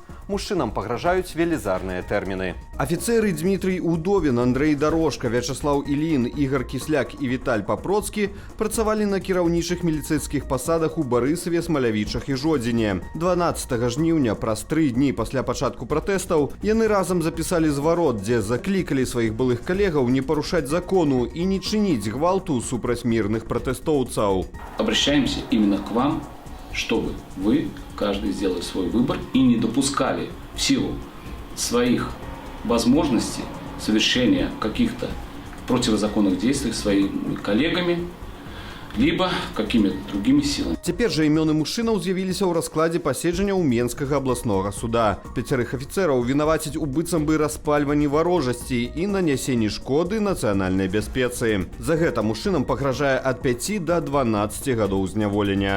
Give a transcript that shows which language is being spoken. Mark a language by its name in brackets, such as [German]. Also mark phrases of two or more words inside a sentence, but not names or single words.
[Belarusian] Мужчынам пагражаюць велізарныя тэрміны. Афіцэры Дмітрий Удовін, Андрей Дорожка, Вячеслав Ілін, Ігор Кісляк і Віталь Папроцкі працавалі на кіраўнічых міліцэйскіх пасадах у Барысаве, Смалявічах і Жодзіне. 12 жніўня, праз 3 дні пасля пачатку пратэстаў, яны разам запісалі зварот, дзе заклікалі сваіх былых калегаў не парушаць закону [Russian] и не чинить [Belarusian] гвалту супраць [Russian] мирных протестовцев. Обращаемся именно к вам, чтобы вы, каждый, сделали свой выбор и не допускали в силу своих возможностей совершения каких-то противозаконных действий своими коллегами, либо какими-то другими силами. [Belarusian] Цяпер жа імёны мужчынаў з'явіліся ў раскладзе паседжання Менскага абласнога суда. Пяцярых афіцэраў вінавацяць у быццам бы распальванні варожасці і нанясенні шкоды нацыянальнай бяспецы. За гэта мужчынам пагражае ад 5 до 12 гадоў зняволення.